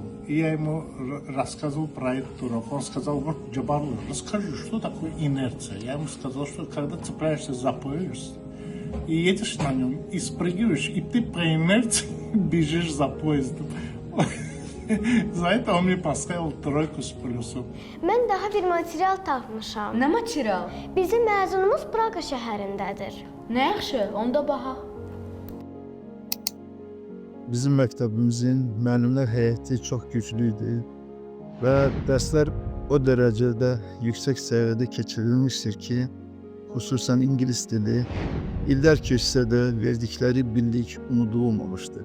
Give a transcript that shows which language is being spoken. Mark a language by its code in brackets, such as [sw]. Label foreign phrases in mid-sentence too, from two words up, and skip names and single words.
[ru] И я ему рассказывал про этот урок. Он сказал, вот, Джабарлы, расскажи, что такое инерция? Я ему сказал, что когда цепляешься за поезд и едешь на нем, и спрыгиваешь, и ты по инерции бежишь за поездом. За это он мне поставил 3 с плюсом. [az] Mən daha bir material tapmışam. Nə material? Bizim məzunumuz Praqa şəhərindədir. Nə yaxşı, onda baxaq. bizim məktəbimizin müəllimlər heyəti çox güclü idi və dərslər o dərəcədə yüksək səviyyədə keçirilmişdir ki, xüsusən ingilis dili illər keçsə də verdikləri birlik unudulmamışdır.